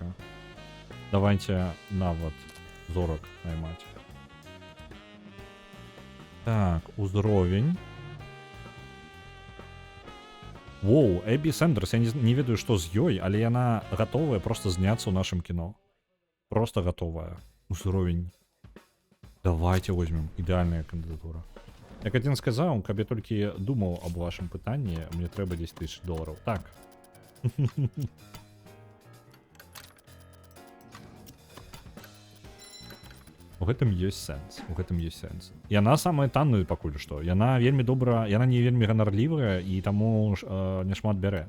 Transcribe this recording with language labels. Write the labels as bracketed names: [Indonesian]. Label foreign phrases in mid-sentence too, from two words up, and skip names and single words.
[Belarusian] Давайте нават зорак наймаць. Так, узровень. Воу, Эбби Сэндерс, я не ведаю, што з ёй, але яна гатовая просто зняцца ў нашым кіно. [Russian] Просто готовая. Уровень. Давайте возьмем. Идеальная кандидатура. Як один сказал, [Belarusian] каб я толькі думаў [Russian] об вашем [Belarusian] пытанні, мне трэба 10 тысяч долларов. Так. У гэтым ёсць сэнс. Яна самая танная пакуль што. Яна вельмі добра, яна не вельмі ганарлівая і таму няшмат бярэ.